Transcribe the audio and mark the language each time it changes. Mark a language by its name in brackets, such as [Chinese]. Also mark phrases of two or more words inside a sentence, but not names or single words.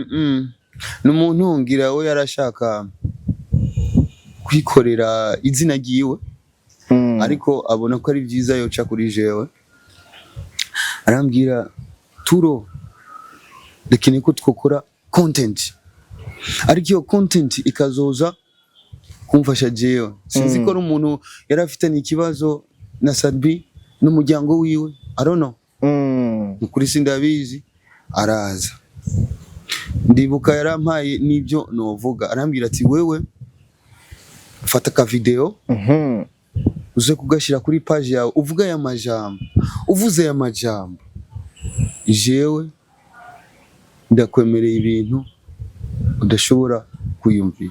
[Rundi] N'umuntu ngira we yarashaka kwikorera izina giwe, ariko abona ko ari byiza yoca kuri jewe, arambwira Turo dekene ko twokora content, ariko iyo content ikazoza kumfasha jewe. Sinzi ko umuntu yarafitanye ikibazo na Sadbi n'umuryango wiwe, [English] I don't know. [Rundi] Ukuri sindabizi. Araza ndibuka yarampaye nibyo novuga, arambwira ati wewe fata ka video uze kugashira kuri page yawe uvuga ya majambo, uvuze ya majambo jewe ndakwemereye ibintu udashobora kuyumvira.